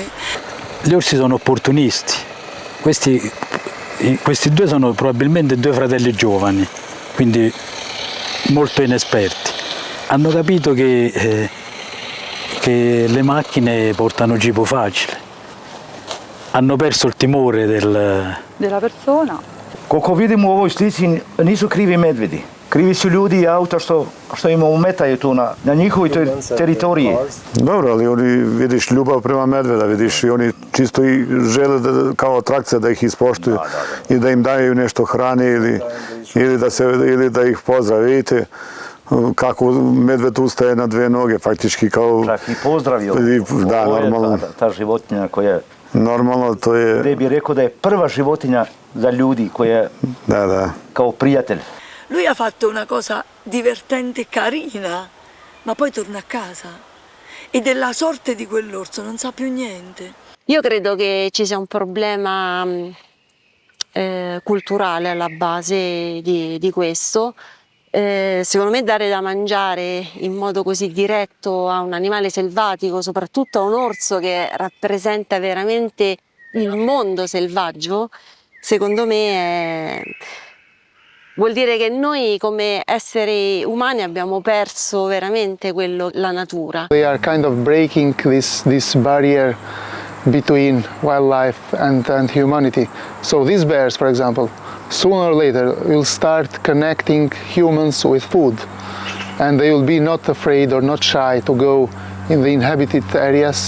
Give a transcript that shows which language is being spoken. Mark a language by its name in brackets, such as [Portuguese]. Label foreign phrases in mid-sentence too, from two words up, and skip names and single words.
[Italian] Gli orsi sono opportunisti. Questi due sono probabilmente due fratelli giovani, quindi molto inesperti. Hanno capito che le macchine portano cibo facile. Hanno perso il timore Della persona. [Serbian] Koliko vidimo u ovoj slici nisu krivi medvedi. Krivi su ljudi i auta što im ometaju tu na njihovoj teritoriji. Dobro, ali oni, vidiš, ljubav prema medveda, vidiš, i oni čisto i žele kao atrakcija da ih ispoštuju i da im daju nešto hrane ili da ih pozdrave. Vidite kako medved ustaje na dve noge, faktički kao... Čak i pozdravio. Da, normalno. Ta životinja koja... Normalno, to je... Gdje bi rekao da je prva životinja za ljudi koja je kao prijatelj. [Italian] Lui ha fatto una cosa divertente e carina, ma poi torna a casa e della sorte di quell'orso non sa più niente. Io credo che ci sia un problema culturale alla base di questo. Secondo me dare da mangiare in modo così diretto a un animale selvatico, soprattutto a un orso che rappresenta veramente il mondo selvaggio, secondo me Vuol dire che noi come esseri umani abbiamo perso veramente quello, la natura. [English] They are kind of breaking this barrier between wildlife and humanity. So these bears, for example, sooner or later will start connecting humans with food, and they will be not afraid or not shy to go in the inhabited areas.